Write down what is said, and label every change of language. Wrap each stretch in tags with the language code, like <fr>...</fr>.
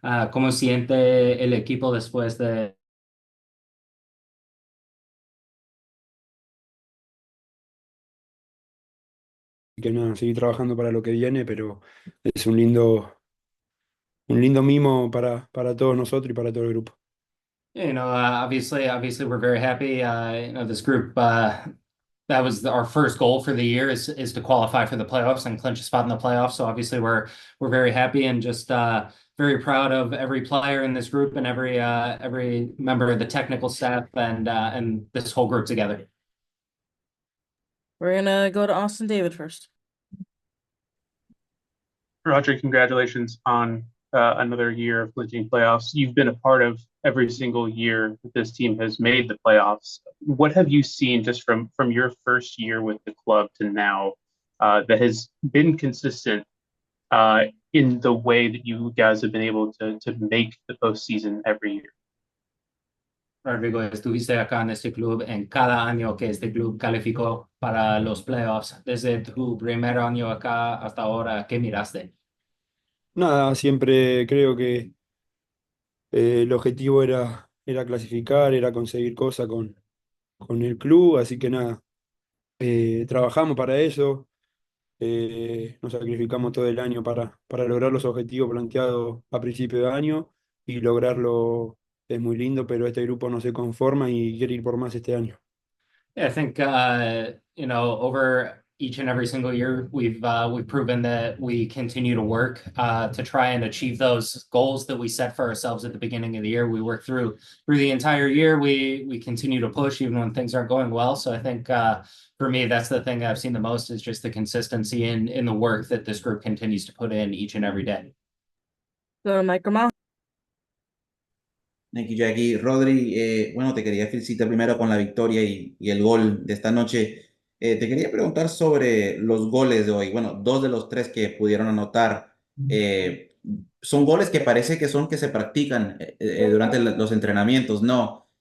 <es>¿Cómo siente el equipo después de... Que nada, seguir trabajando para lo que viene, pero es un lindo mimo para todos nosotros y para todo el grupo.</es> <en>Obviously, we're very happy. This group, that was our first goal for the year is to qualify for the playoffs and clinch a spot in the playoffs. So obviously, we're very happy and just very proud of every player in this group and every member of the technical staff and this whole group together. We're gonna go to Austin David first. Roger, congratulations on another year of clinching playoffs. You've been a part of every single year that this team has made the playoffs. What have you seen just from your first year with the club to now that has been consistent in the way that you guys have been able to make the postseason every year?</en> <es>Rodrigo, estuviste acá en este club en cada año que este club calificó para los playoffs. Desde tu primer año acá hasta ahora, ¿qué miraste? Nada, siempre creo que el objetivo era clasificar, era conseguir cosas con el club, así que nada, trabajamos para eso, nos sacrificamos todo el año para lograr los objetivos planteados a principio de año y lograrlo es muy lindo, pero este grupo no se conforma y quiere ir por más este año.</es> <en>Yeah, I think over each and every single year, we've proven that we continue to work to try and achieve those goals that we set for ourselves at the beginning of the year. We work through the entire year. We continue to push even when things aren't going well. So I think for me, that's the thing I've seen the most is just the consistency in the work that this group continues to put in each and every day. Go to Mike Ramal. Thank you, Jackie.</en> <es>Rodri, bueno, te quería felicitar primero con la victoria y el gol de esta noche. Te quería preguntar sobre los goles de hoy. Bueno, dos de los tres que pudieron anotar son goles que parece que son que se practican durante los entrenamientos, ¿no?</es>